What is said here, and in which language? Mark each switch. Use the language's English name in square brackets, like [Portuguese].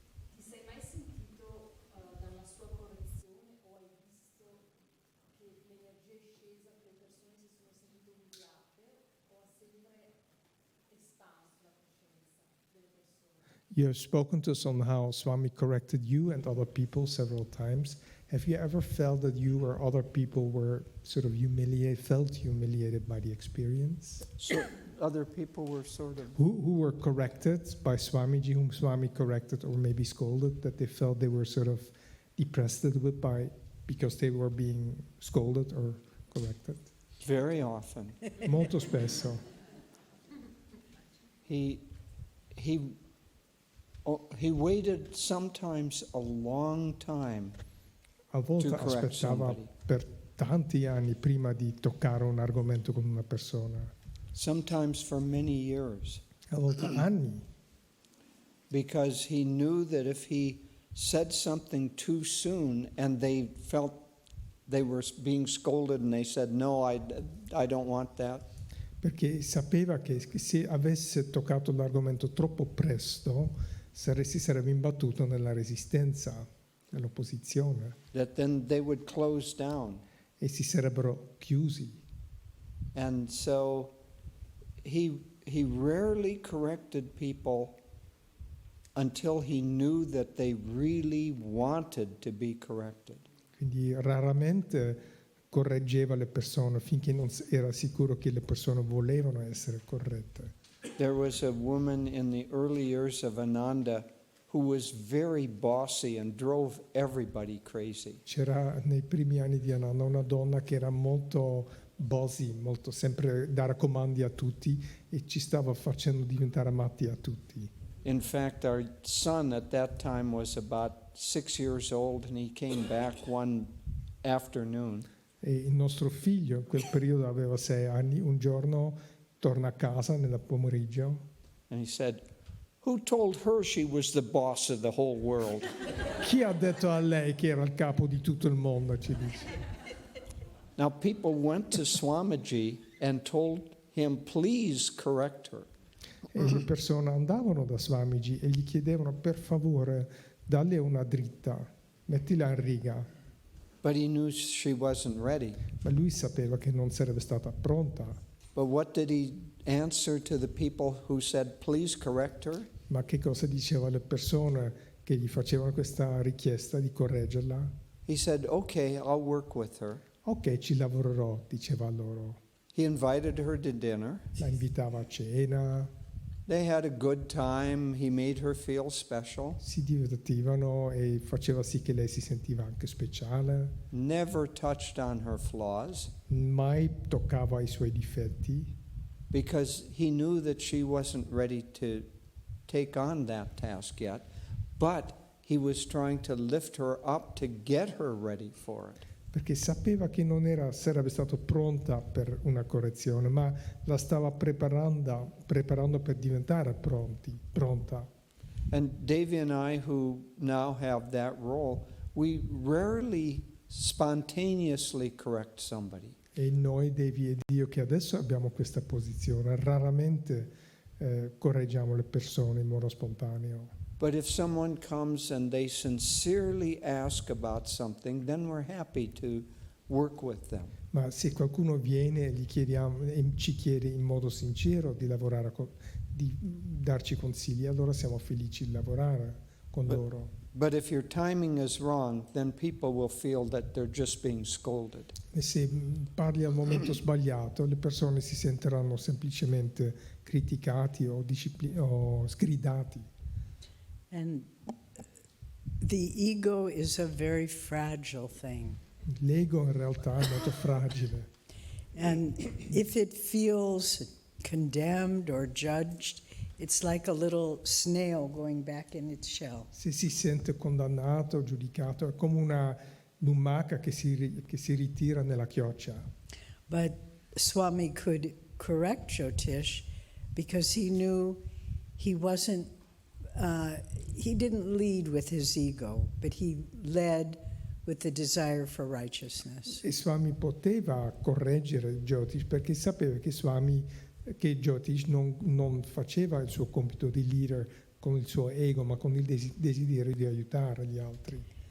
[Italian] Ti sei mai sentito dalla sua correzione o hai visto che l'energia è scesa, che le persone si sono sentite umiliate o ha sempre espanso la coscienza delle persone? [English] You have spoken to us on how Swami corrected you and other people several times. Have you ever felt that you or other people were sort of felt humiliated by the experience? So other people were sort of Who were corrected by Swamiji, whom Swami corrected or maybe scolded, that they felt they were sort of depressed a little bit because they were being scolded or corrected? very often. [Italian] Molto spesso. [English] He he waited sometimes a long time. [Italian] A volte [English] To correct [Italian] aspettava [English] somebody. [Italian] per tanti anni prima di toccare un argomento con una persona, [English] Sometimes for many years, [Italian] a volte anni, [English] because he knew that if he said something too soon and they felt they were being scolded and they said, no, I don't want that, [Italian] perché sapeva che se avesse toccato l'argomento troppo presto si sarebbe imbattuto nella resistenza, nell'opposizione, [English] that then they would close down. [Italian] e si sarebbero chiusi. [English] And so he rarely corrected people until he knew that they really wanted to be corrected. [Italian] Quindi raramente correggeva le persone finché non era sicuro che le persone volevano essere corrette. [English] There was a woman in the early years of Ananda who was very bossy and drove everybody crazy. [Italian] C'era nei primi anni di Ananda una donna che era molto bossy, molto sempre dare comandi a tutti e ci stava facendo diventare matti a tutti. [English] In fact, our son at that time was about 6 years old, and he came back one afternoon. [Italian] E il nostro figlio in quel periodo aveva 6 anni, un giorno torna a casa nel pomeriggio [English] And he said, who told her she was the boss of the whole world? [Italian] Chi ha detto a lei che era il capo di tutto il mondo, ci dice. [English] Now, people went to Swamiji and told him, please correct her. [Italian] E le persone andavano da Swamiji e gli chiedevano per favore dalle una dritta, mettila in riga. [English] But he knew she wasn't ready. [Italian] Ma lui sapeva che non sarebbe stata pronta. [English] But what did he answer to the people who said, please correct her? [Italian] Ma che cosa diceva alle persone che gli facevano questa richiesta di correggerla? [English] He said, okay, I'll work with her. [Italian] Ok, ci lavorerò, diceva loro. [English] He invited her to dinner. [Italian] La invitava a cena, [English] They had a good time. He made her feel special. [Italian] si divertivano e faceva sì che lei si sentiva anche speciale. [English] Never touched on her flaws [Italian] Mai toccava i suoi difetti [English] because he knew that she wasn't ready to take on that task yet. But he was trying to lift her up to get her ready for it. [Italian] perché sapeva che non sarebbe stata pronta per una correzione, ma la stava preparando per diventare pronta. [English] And Devi and I, who now have that role, we rarely spontaneously correct somebody. [Italian] E noi, Devi ed io, che adesso abbiamo questa posizione, raramente correggiamo le persone in modo spontaneo. [English] But if someone comes and they sincerely ask about something, then we're happy to work with them. [Italian] Ma se qualcuno viene e ci chiede in modo sincero di lavorare, di darci consigli, allora siamo felici di lavorare con loro. [English] But if your timing is wrong, then people will feel that they're just being scolded. [Italian] E se parli al momento sbagliato, le persone si sentiranno semplicemente criticati o sgridati. [English] And the ego is a very fragile thing. [Italian] L'ego in realtà è molto fragile. [English] And if it feels condemned or judged, it's like a little snail going back in its shell. [Italian] Se si sente condannato, giudicato, è come una lumaca che si ritira nella chioccia. [English] But Swami could correct Jyotish because he knew he wasn't, he didn't lead with his ego, but he led with the desire for righteousness. [Italian] E Swami poteva correggere Jyotish perché sapeva che Jyotish non faceva il suo compito di leader con il suo ego, ma con il desiderio di aiutare gli altri.